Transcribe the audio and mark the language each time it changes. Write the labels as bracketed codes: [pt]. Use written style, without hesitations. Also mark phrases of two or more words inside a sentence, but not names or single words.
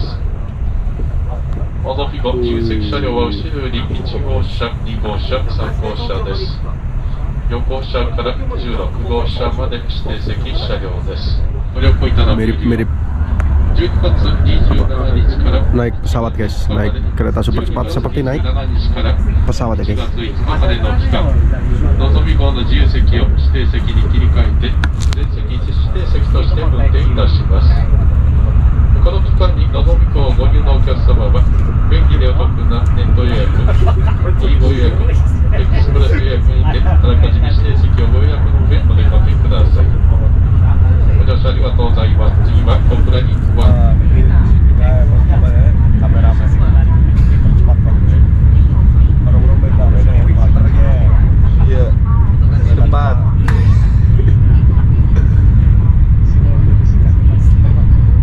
[ja] のぞみ号自由席車両は後ろより1号車、2号車、3号車です。横車から16号車まで指定席車両です。ご旅行いただく [id] mirip-mirip [ja] 12 月27日から [id] naik pesawat guys, naik kereta super cepat seperti naik [ja] 17 日から [id] pesawat ya 4 guys. [ja] 月5日までの期間、のぞみ号の自由席を指定席に切り替えて全席指定席として運転いたします。この期間にのぞみ号をご利用のお客様は便利でお得なネット予約、Eご予約、エクスプレス予約にてあらかじめ指定席をご予約の上お出かけください。ご乗車ありがとうございます。次は小倉に行きます。 [id] Iya, cepat.